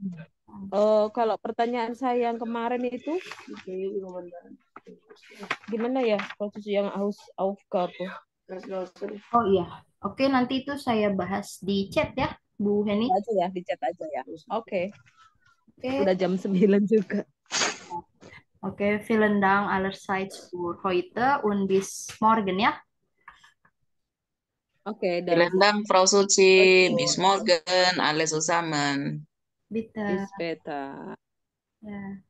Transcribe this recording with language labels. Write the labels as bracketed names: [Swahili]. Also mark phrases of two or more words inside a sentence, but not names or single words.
[Indonesian] Kalau pertanyaan saya yang kemarin itu gimana ya posisi yang Aufgabe? Oh iya, oke nanti itu saya bahas di chat ya, Bu Heni. Aja ya, di chat aja ya. Oke. Oke, Udah jam 9 juga. oke, [German] vielen Dank allerseits für heute und bis morgen ya. [Indonesian] Oke, dan [German] Vielen Dank, Frau Suci. Bis morgen. Alles zusammen. Bitte. bis später. Ja.